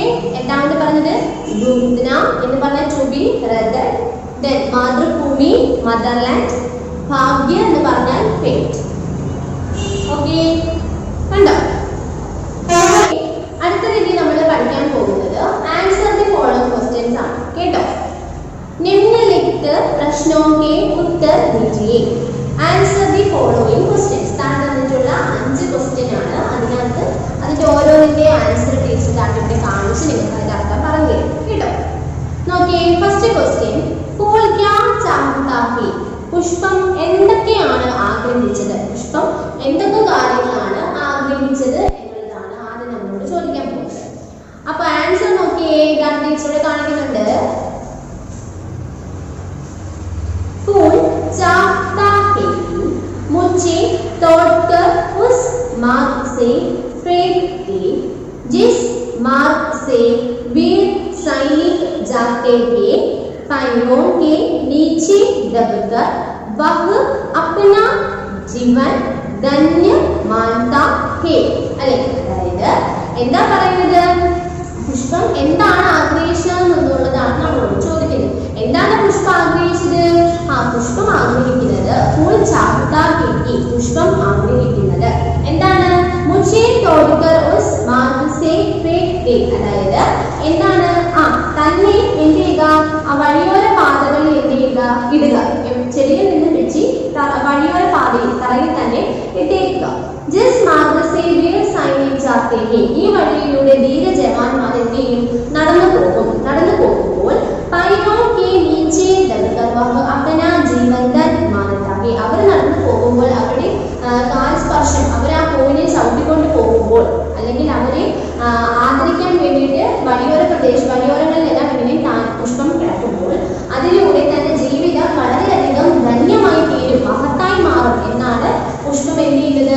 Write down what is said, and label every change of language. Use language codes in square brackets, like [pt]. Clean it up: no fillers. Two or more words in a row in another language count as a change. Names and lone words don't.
[ml] എട്ടാമത് പറഞ്ഞത് ദൂദ്ന എന്ന് പറഞ്ഞാൽ [en] to be brother. [ml] ദെൻ മാതൃഭൂമി, മദർലാൻഡ്. ഭാഗ്യം എന്ന് പറഞ്ഞാൽ ഫേറ്റ്. ഓക്കെ, കണ്ടോ? അടുത്ത രീതി നമ്മൾ പഠിക്കാൻ പോകുന്നത് [en] answer the following questions [ml] ആണ് കേട്ടോ. [hi] निम्नलिखित प्रश्नों के उत्तर दीजिए. [en] answer the following questions. [ml] താൻ തന്നിട്ടുള്ള 5 ക്വസ്റ്റ്യൻ ആണ്. അതിനകത്ത് അതിന്റെ ഓരോന്നിന്റെ ആൻസർ ടീച്ചർ താങ്കളുടെ കാണിച്ച് നിങ്ങൾക്ക് അതിന്റെ അർത്ഥം പറഞ്ഞു തരും കേട്ടോ. നോക്കിയേ, [en] first question, [hi] फूल क्या चाहता है. [ml] പുഷ്പം എന്തൊക്കെയാണ് ആഗ്രഹിച്ചത്? പുഷ്പം എന്തൊക്കെ കാര്യങ്ങളാണ് ആഗ്രഹിച്ചത് എന്നുള്ളതാണ് ആദ്യം നമ്മളോട് ചോദിക്കാൻ പോകുന്നത്. അപ്പൊ ആൻസർ നോക്കിയേ, ടീച്ചറുടെ കാണിക്കുന്നുണ്ട്. [hi] फूल चाहता है कि मुझे तोड़कर उस मार्ग से फेंक दे जिस मार्ग से वीर सैनिक जाते हैं. पैरों के नीचे दबकर वह अपना जीवन धन्य मानता है. [ml] അല്ലേ, അതായത് എന്താ പറയുന്നത്? പുഷ്പം എന്താണ് ആഗ്രഹിച്ചത് എന്നുള്ളതാണ് നമ്മളോട് ചോദിക്കുന്നത്. എന്താണ് പുഷ്പം ആഗ്രഹിച്ചത്? പുഷ്പം ആഗ്രഹിക്കുന്നത് [hi] फूल चाहता है, [ml] പുഷ്പം ആഗ്രഹിക്കുന്നത് എന്താണ്? [hi] മുझे तोड़कर उस मार्ग से फेंक दे, [ml] അതായത് എന്താണ്? തന്നെ എന്ത് ചെയ്യുക? വഴിയോര പാതകളിൽ എന്ത് ചെയ്യുക? ഇടുക. ചെടിയിൽ നിന്ന് വെച്ച് വഴിയോര പാതയിൽ തറയിൽ തന്നെ ഇട്ടേക്കുക. [hi] जिस मार्ग से वीर सैनिक जाते हैं, [ml] ഈ വഴിയിലൂടെ ധീര ജവാന്മാർ എന്ത് ചെയ്യും? നടന്നു പോകും. നടന്നു പോകുമ്പോൾ [hi] पैरों के नीचे दबकर वह अपना जीवन धन मानता है, [ml] അവർ നടന്നു പോകുമ്പോൾ അവരുടെ കാൽ സ്പർശം, അവർ ആ പൂവിനെ ചവിട്ടിക്കൊണ്ട് പോകുമ്പോൾ അല്ലെങ്കിൽ അവരെ ആദരിക്കാൻ വേണ്ടിയിട്ട് വഴിയോരങ്ങളിലെല്ലാം ഇങ്ങനെ പുഷ്പം കിടക്കുമ്പോൾ അതിലൂടെ തന്റെ ജീവിതം വളരെയധികം ധന്യമായി തീരും, മഹത്തായി മാറും എന്നാണ് പുഷ്പം എന്ത് ചെയ്യുന്നത്?